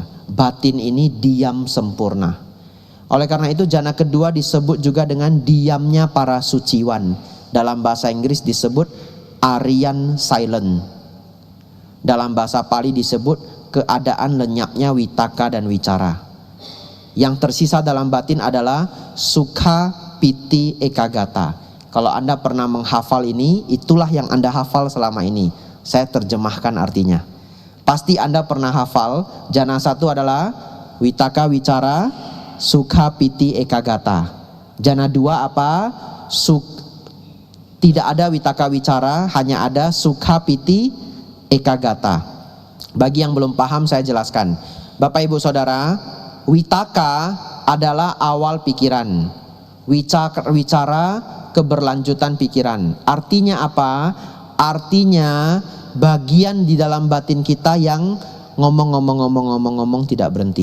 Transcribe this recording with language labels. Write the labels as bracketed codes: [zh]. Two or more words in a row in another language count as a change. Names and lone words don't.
[id] Batin ini diam sempurna. Oleh karena itu jana kedua disebut juga dengan diamnya para suciwan. Dalam bahasa Inggris disebut [en] Aryan silent. [id] Dalam bahasa Pali disebut keadaan lenyapnya witaka dan wicara. Yang tersisa dalam batin adalah [pi] sukha piti ekagata. [id] Kalau Anda pernah menghafal ini, itulah yang Anda hafal selama ini. Saya terjemahkan artinya. Pasti Anda pernah hafal. [pi] Jana 1 adalah witaka wicara, sukha piti ekagata. [id] Jana 2 apa? Tidak ada [pi] witaka wicara, [id] hanya ada [pi] sukha piti ekagata. [id] Bagi yang belum paham saya jelaskan. Bapak Ibu Saudara, witaka adalah awal pikiran. Wicara keberlanjutan pikiran. Artinya apa? Artinya bagian di dalam batin kita yang ngomong tidak berhenti.